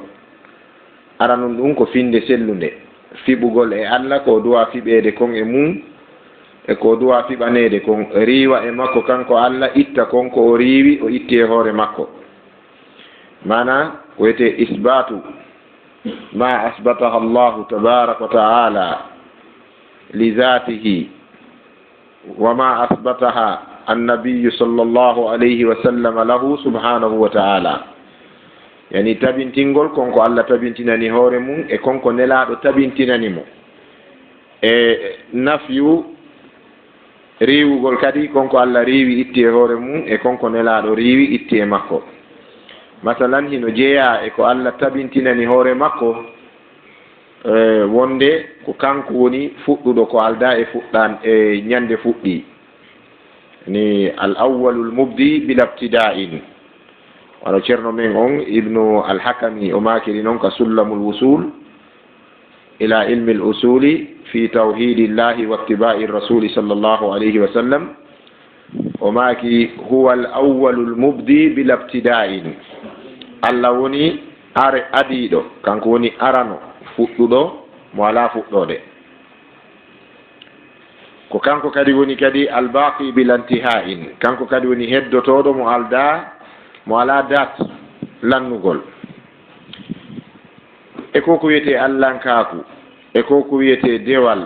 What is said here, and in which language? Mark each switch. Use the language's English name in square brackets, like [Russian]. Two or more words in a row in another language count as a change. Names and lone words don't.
[Fula] aranum ɗum ko finde sellunde, fiɓugol e allah ko duwa fiɓede kon e mum, e ko duwa fiɓanede kon. riwa e makko kanko allah, itta kon ko o riwi o itti e hoore makko. mana ko wiyete [Arabic] إثبات ما أثبته الله تبارك وتعالى لذاته وما أثبته النبي صلى الله عليه وسلم له سبحانه وتعالى. [Fula] yani tabintingol konko allah tabintinani hoore mum e konko nelaɗo tabintinani mo. e nafyu riwugol kadi konko allah riwi itti e hoore mum e konko nelaɗo riwi itti e makko. masalan hino jeeya e ko allah tabintinani hoore makko wonde ko kanko woni fuɗɗuɗo ko alda e fuɗɗan e ñande fuɗɗi. [Arabic] ni الأول المبدئ بلا ابتداء. [Fula] wano ceerno men on ibnu alhakami o makiri noon ka sullamul wusul ila ilmi l usuli fi tawhidillahi wa ittiba'i rasuli [Arabic] صلى الله عليه وسلم [Fula] o maki [Arabic] هو الأول المبدئ بلا ابتداء [Fula] allah woni adiɗo kanko woni arano fuɗɗuɗo mo ala fuɗɗode ko kanko kadi woni kadi [Arabic] الباقي بلا انتهاء [Fula] kanko kadi woni heddotoɗo mo ala dat lannugol e ko wiyete allahnkaku e ko wiyete dewal